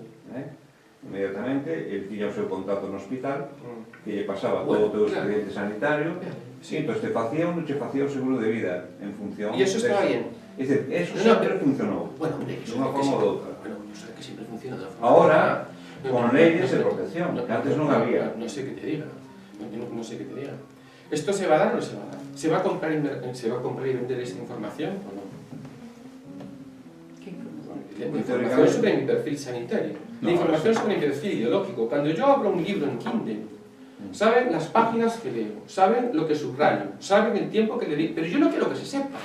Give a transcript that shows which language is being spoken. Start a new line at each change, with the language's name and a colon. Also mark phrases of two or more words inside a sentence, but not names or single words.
Galician: Inmediatamente, el tiña o seu contacto no hospital que lle pasaba todo o teu expediente sanitario e entón te facía ou non te facía o seguro de vida en función...
Spanish: E eso estaba bien.
Galician: É dicir, eso sempre funcionou.
Spanish: Bueno, hombre,
Galician: de unha forma ou de outra. Bueno, non sei que sempre funciona de forma...
Spanish: Ahora, con leyes de protección, que antes non había.
Galician: Non sei que te diga. Non sei que te diga.
Spanish: Esto se va a dar
Galician: ou non
Spanish: se va a dar? Se va a comprar y vender esta información o non? La información sobre mi perfil sanitario, la información sobre mi perfil ideológico. Cuando yo abro un libro en Kindle, saben las páginas que leo, saben lo que subrayo, saben el tiempo que le di, pero yo no quiero que se sepa.